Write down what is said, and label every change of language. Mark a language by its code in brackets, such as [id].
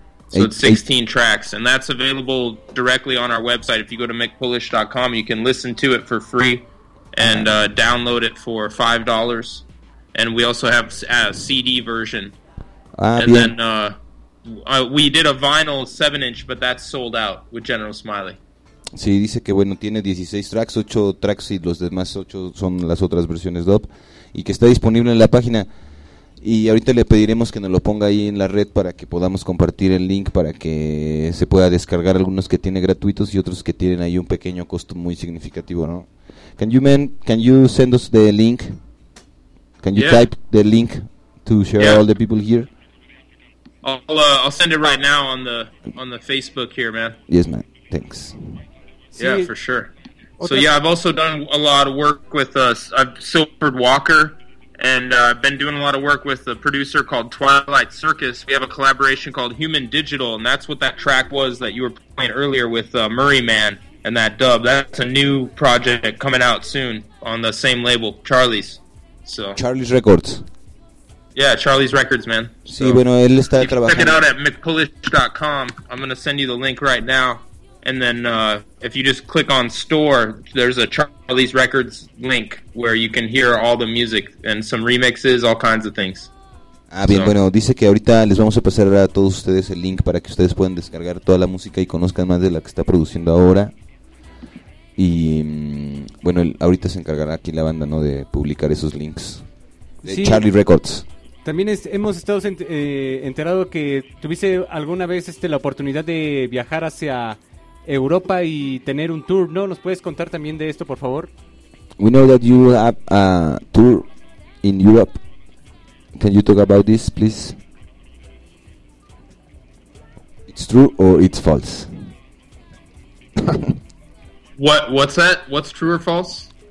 [en] So it's 16 tracks, and that's available directly on our website. If you go to mickpolish.com, you can listen to it for free and download it for $5. And we also have a CD version. We did a vinyl 7-inch, but that's sold out with General Smiley. [es] Sí, dice que bueno, tiene 16 tracks, 8 tracks y los demás 8 son las otras versiones dub, y que está disponible en la página. Y ahorita le pediremos que nos lo ponga ahí en la red para que podamos compartir el link para que se pueda descargar, algunos que tiene gratuitos y otros que tienen ahí un pequeño costo muy significativo, ¿no? [en] Can you send us the link? Can you type the link to share all the people here? I'll send it right now on the Facebook here, man. Yes, man. Thanks. Sí. Yeah, for sure. Okay. So yeah, I've also done a lot of work with Silford Walker, and I've been doing a lot of work with a producer called Twilight Circus. We have a collaboration called Human Digital, and that's what that track was that you were playing earlier with Murray Man and that dub. That's a new project coming out soon on the same label, Charlie's. So Charlie's Records. Yeah, Charlie's Records, man. [es] Sí, bueno, él está trabajando. [en] Check it out at mickpolish.com. I'm going to send you the link right now. And then if you just click on store, there's a Charlie's Records link where you can hear all the music and some remixes, all kinds of things. [es] Ah, bien, so, bueno, dice que ahorita les vamos a pasar a todos ustedes el link para que ustedes puedan descargar toda la música y conozcan más de la que está produciendo ahora. Y bueno, ahorita se encargará aquí la banda, ¿no?, de publicar esos links de Charlie Records. También hemos estado enterado que tuviste alguna vez la oportunidad de viajar hacia Europa y tener un tour, ¿no? ¿Nos puedes contar también de esto, por favor? [en] We know that you have a tour in Europe. Can you talk about this, please? It's true or it's false? What's that? What's true or false?